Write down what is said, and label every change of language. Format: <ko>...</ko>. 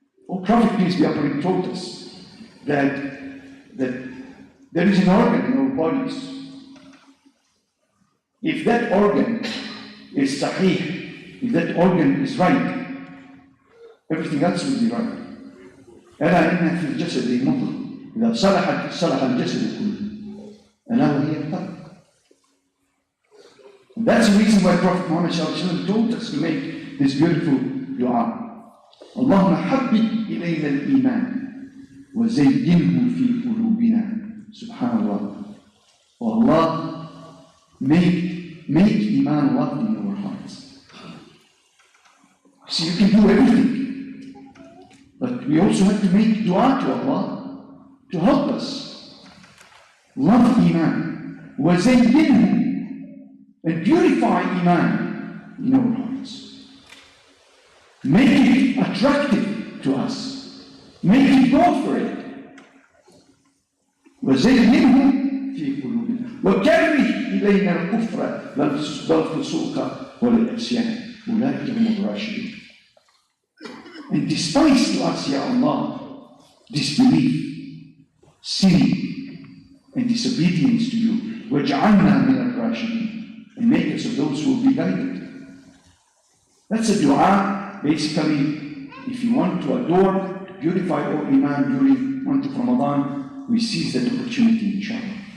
<en>Our Prophet, peace be upon him, taught us that there is an organ in our bodies. If that organ is sahih, if that organ is right, everything else will be right.</en> <ar>ألا إن في الجسد مضغة إذا صلحت صلح الجسد كله ألا وهي القلب.</ar> <en>That's the reason why Prophet Muhammad told us to make this beautiful dua.</en> <ar>اللهم حبب إلينا الإيمان وزينه في قلوبنا. Subhanallah.</ar> <en>Oh Allah, make Iman love in our hearts. See, you can do everything, but we also have to make dua to Allah to help us love Iman,</en> <ar>وزينه,</ar> <en>and purify Iman in our hearts. Make it attractive to us. Make it go for it.</en> <ar>وزينه في قلوبنا وكره إلينا الكفر والفسوق والعصيان أولئك هم الراشدون.</ar> <en>And despise to us, Ya Allah, disbelief, sin, and disobedience to you.</en> <ar>وَاجْعَلْنَا مِنَ الرَّاشِدِينَ,</ar> <en>and make us of those who will be guided. That's a dua. Basically, if you want to adore, to purify our Iman during month of Ramadan, we seize that opportunity, inshallah.</en>